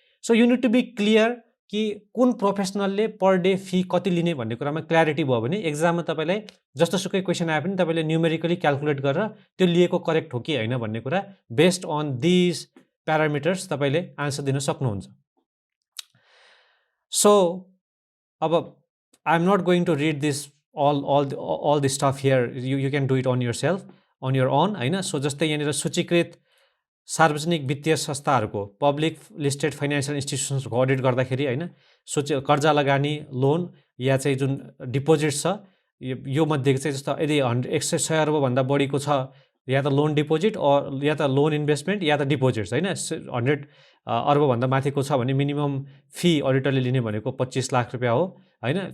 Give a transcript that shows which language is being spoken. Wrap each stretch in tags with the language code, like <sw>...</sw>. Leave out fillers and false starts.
<en>so you need to be clear</en> <ne>कि कुन प्रोफेसनलले per day fee कति लिने भन्ने कुरामा क्ल्यारिटी भयो भने एक्जाममा तपाईँलाई जस्तोसुकै क्वेसन आए पनि तपाईँले न्युमेरिकली क्यालकुलेट गरेर त्यो लिएको करेक्ट हो कि होइन भन्ने कुरा</ne> <en>based on these parameters</en> <ne>तपाईँले आन्सर दिन सक्नुहुन्छ.</ne> <en>So अब I am not going to read this all this stuff here. You can do it on yourself, on your own</en> <ne>हैन. सो जस्तै यहाँनिर सूचीकृत सार्वजनिक वित्तीय संस्थाहरूको पब्लिक लिस्टेड फाइनेन्सियल इन्स्टिट्युसन्सको अडिट गर्दाखेरि हैन, कर्जा लगानी लोन या चाहिँ जुन डिपोजिट छ यो मध्ये चाहिँ जस्तो यदि 100 अर्बभन्दा बढीको छ या त लोन डिपोजिट या त लोन इन्भेस्टमेन्ट या त डिपोजिट्स हैन, 100 अर्बभन्दा माथिको छ भने मिनिमम फी अडिटरले लिने भनेको 25 लाख रुपियाँ हो हैन.</ne>